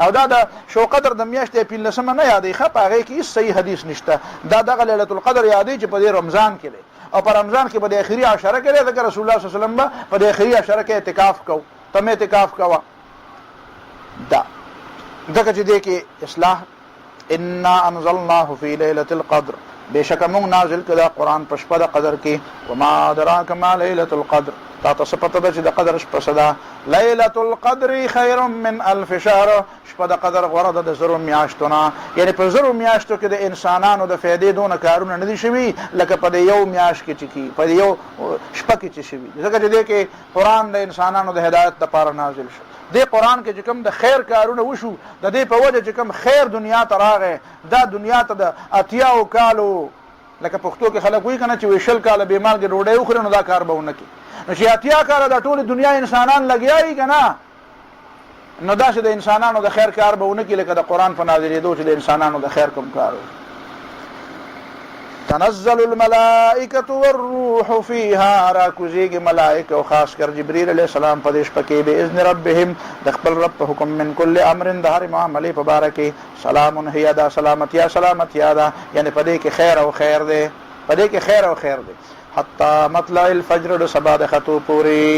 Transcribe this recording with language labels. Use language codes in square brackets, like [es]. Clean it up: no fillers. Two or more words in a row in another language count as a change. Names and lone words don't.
[ps] او دا د شو قدر د میاشتې 15 نه یادې ښه په هغې کې هېڅ صحیح حدیث نشته. دغه [ar] لیلة القدر [ps] یادې چې په دې رمضان کې دی او په رمضان کې به د اخري عشره کې دی ځکه [ar] رسول الله صلی الله علیه وسلم [ps] به په د اخري عشره کې اعتکاف کو ته هم اعتکاف کوه دا ځکه چې دې کې اصلاح. [ar] انا انزلناه في ليله القدر [ps] بشک موږ نازل کړه قرآن په شپه د قدر کې. [ar] وما ادراک ما ليله القدر [ps] تا ته څه پته ده چې د قدر شپه څه ده. [ar] ليله القدر خير من الف شهر [ps] شپه د قدر غوره ده د زرو میاشتو نه. یعنې په زرو میاشتو کې د انسانانو د فایدې دونه کارونه نه دي شوي لکه په د یو میاشت کې چې کي په د یو شپه کې چې شوي ځکه چې دې کې قرآن د انسانانو د هدایت دپاره نازل شو. دې قرآن کې چې کوم د خیر کارونه وشو د دې په وجه چې کوم خیر دنیا ته راغی دا دنیا ته د 80 کالو لکه پښتو کې خلک وایي که نه چې 20 کاله بې مالګې ډوډۍ وخوري نو دا کار به ونه کړي. نو چې 80 کاله د ټولې دنیا انسانان لګیا وي که نه نو داسې د انسانانو د خیر کار به ونه کړي لکه د قرآن په نازلېدو چې د انسانانو د خیر کوم کار وي. [ar] تنزل الملائکة والروح فيها [ps] راکوزیږي ملائکه او خاص کر جبريل [ar] علیه السلام [ps] په دې شپه کې [ar] باذن ربهم [ps] د خپل رب په حکم [ar] من کل امر [ps] د هر معاملې په باره کې. [ar] سلام هي [ps] دا سلامتیا ده یعنی په دې کې خیر او خیر دی په دې کې خیر او خیر دی [ar] حتی مطلع الفجر [ps] د سبا د خطو پورې.